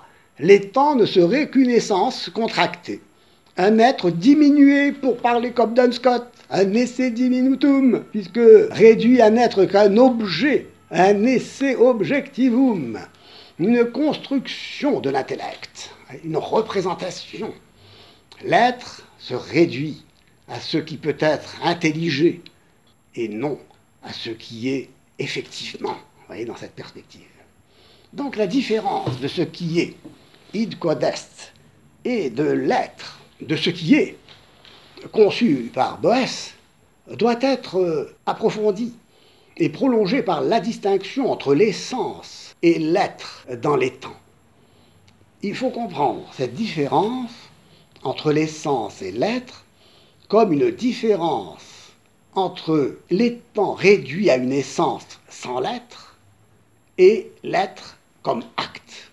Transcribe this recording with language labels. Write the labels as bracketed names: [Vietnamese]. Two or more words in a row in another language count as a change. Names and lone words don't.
[French] L'étang ne serait qu'une essence contractée, un être diminué pour parler comme Duns Scott, un [Latin] esse diminutum, [French] puisque réduit à n'être qu'un objet, un [Latin] esse objectivum, [French] une construction de l'intellect, une représentation. L'être se réduit à ce qui peut être intelligé et non à ce qui est effectivement, vous voyez, dans cette perspective. Donc la différence de ce qui est, [Latin] id quod est, [French] et de l'être, de ce qui est, conçu par Boès, doit être approfondie et prolongée par la distinction entre l'essence et l'être dans les temps. Il faut comprendre cette différence entre l'essence et l'être comme une différence entre l'étant réduit à une essence sans l'être et l'être comme acte.